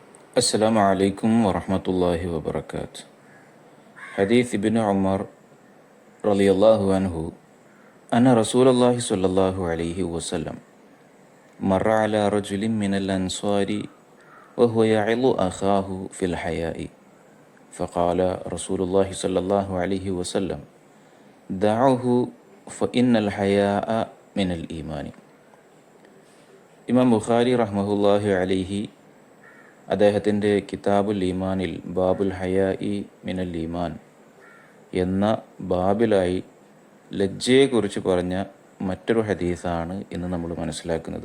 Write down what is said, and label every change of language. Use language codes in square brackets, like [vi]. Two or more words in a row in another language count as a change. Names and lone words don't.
[ar] السلام عليكم ورحمة الله وبركاته. حديث ابن عمر رضي الله عنه أن رسول الله صلى الله عليه وسلم مر على رجل من الأنصار وهو يعظ أخاه في الحياء فقال رسول الله صلى الله عليه وسلم دعوه فإن الحياء من الإيمان. [ml] ഇമാം ബുഖാരി [ar] رحمه الله عليه [ml] അദ്ദേഹത്തിൻ്റെ കിതാബുൽ ഈമാനിൽ ബാബുൽ ഹയാഇ മിനൽ ഈമാൻ എന്ന ബാബിലായി ലജ്ജയെക്കുറിച്ച് പറഞ്ഞ മറ്റൊരു ഹദീസാണ് ഇന്ന് നമ്മൾ മനസ്സിലാക്കുന്നത്.